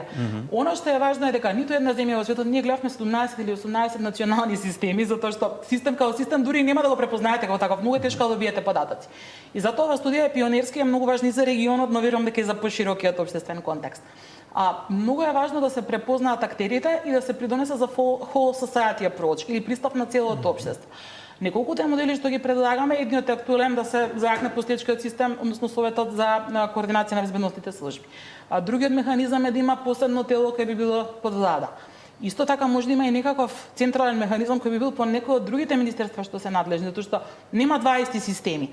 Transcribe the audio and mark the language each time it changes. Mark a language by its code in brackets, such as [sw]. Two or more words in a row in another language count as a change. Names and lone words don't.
[mk] Оно што е важно е дека ниту една земја во светот, ние гледавме 17 или 18 национални системи, затоа што систем како систем дури нема да го препознаете како таков, многу е тешко да добиете податоци. И затоа оваа студија е пионерска и е многу важна и за регионот, но верувам дека и за поширокиот општествен контекст. Многу е важно да се препознаат актерите и да се придонесе за [en] whole society approach [mk] или пристап на целото општество. Неколкуте модели што ги предлагаме, едниот е актуелен да се зајакне последичкиот систем, односно Советот за координација на безбедносните служби. Другиот механизам е да има посебно тело кој би било под влада. Исто така може да има и некаков централен механизам кој би бил по некој од другите министерства што се надлежни, затоа што нема два исти системи.